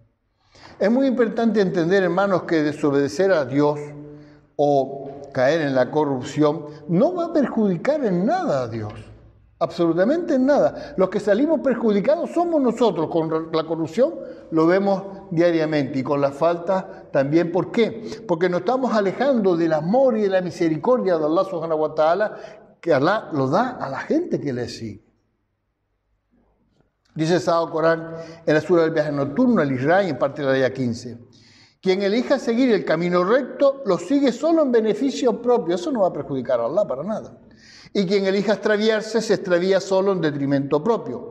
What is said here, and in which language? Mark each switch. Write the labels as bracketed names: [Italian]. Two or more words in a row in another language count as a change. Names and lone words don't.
[Spanish] Es muy importante entender, hermanos, que desobedecer a Dios o caer en la corrupción no va a perjudicar en nada a Dios, absolutamente en nada. Los que salimos perjudicados somos nosotros. Con la corrupción lo vemos diariamente y con la falta también. ¿Por qué? Porque nos estamos alejando del amor y de la misericordia de [Arabic] الله سبحانه وتعالى, [Spanish] que Allah lo da a la gente que le sigue. Dice el Sagrado Corán en la sura del viaje nocturno, el Isra, en parte de la ayah 15. Quien elija seguir el camino recto, lo sigue solo en beneficio propio. Eso no va a perjudicar a Allah para nada. Y quien elija extraviarse, se extravía solo en detrimento propio.